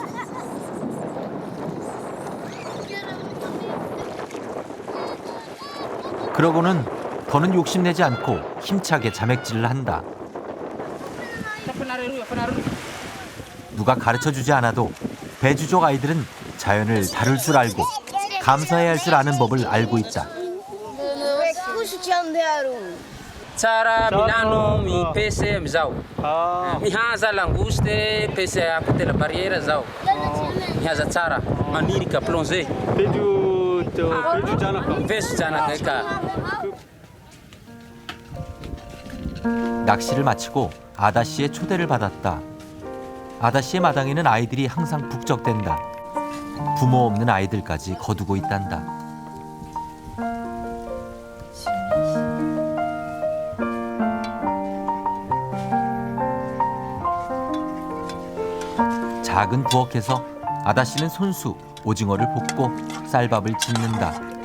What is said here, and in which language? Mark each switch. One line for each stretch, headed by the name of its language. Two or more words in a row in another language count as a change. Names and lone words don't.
Korean: 그러고는 더는 욕심내지 않고 힘차게 자맥질을 한다. 누가 가르쳐주지 않아도 배주족 아이들은 자연을 다룰 줄 알고 감사해야 할 줄 아는 법을 알고 있다.
Malagasy: Tsara milano mipese amizao. Mihaza langoste, pese
French: a côté la barrière
Malagasy: zao. Mihaza tsara, manirika plongée. Vesu janaka ka.
Korean: 낚시를 마치고 아다씨의 초대를 받았다. 아다씨의 마당에는 아이들이 항상 북적댄다. 부모 없는 아이들까지 거두고 있단다. 작은 부엌에서 아다씨는 손수 오징어를 볶고 쌀밥을 짓는다.